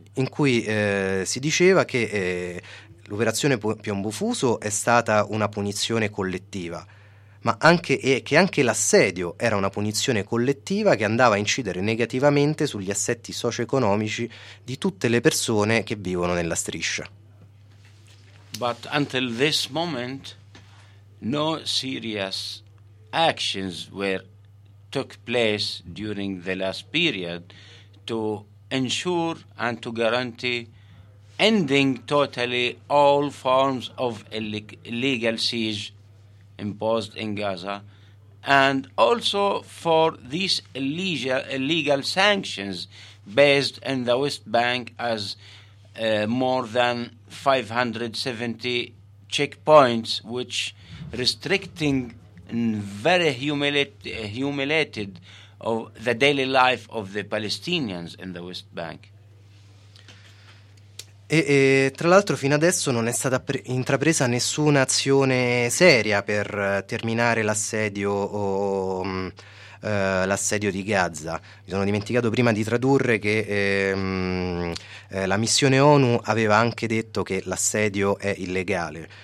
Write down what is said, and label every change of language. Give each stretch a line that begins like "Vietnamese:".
Italian: cui si diceva che l'operazione Piombo Fuso è stata una punizione collettiva, ma che anche l'assedio era una punizione collettiva che andava a incidere negativamente sugli assetti socio-economici di tutte le persone che vivono nella striscia.
English: But until this moment no serious actions took place during the last period to ensure and to guarantee ending totally all forms of illegal siege imposed in Gaza, and also for these illegal sanctions based in the West Bank as more than 570 checkpoints, which restricting and very humiliated of the daily life of the Palestinians in the West Bank.
Italian: E tra l'altro fino adesso non è stata intrapresa nessuna azione seria per terminare l'assedio di Gaza. Mi sono dimenticato prima di tradurre che la missione ONU aveva anche detto che l'assedio è illegale.